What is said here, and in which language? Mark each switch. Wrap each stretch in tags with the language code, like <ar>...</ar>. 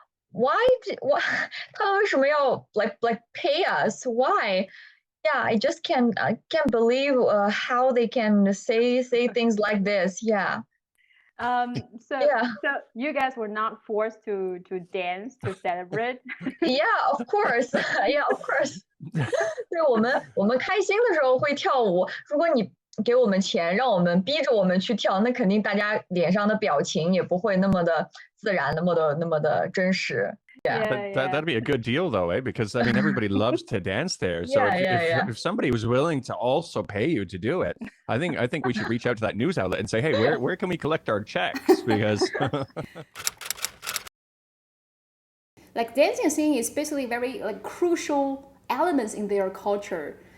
<en>Why</en> <zh>他们为什么要</zh> <en>like pay us? Why? Yeah, I just can't believe how they can say things like this. Yeah. So you guys were not forced to dance to celebrate? Yeah, of course. Yeah, of course.</en> <zh>对，我们开心的时候会跳舞。如果你给我们钱，让我们逼着我们去跳，那肯定大家脸上的表情也不会那么的自然，那么的真实。</zh> <en>Yeah, that'd be a good deal though, eh? Because everybody loves to dance there. So if somebody was willing to also pay you to do it, I think we should reach out to that news outlet and say, hey, where can we collect our checks? Because like dancing scene is basically very like crucial elements in their culture.</en>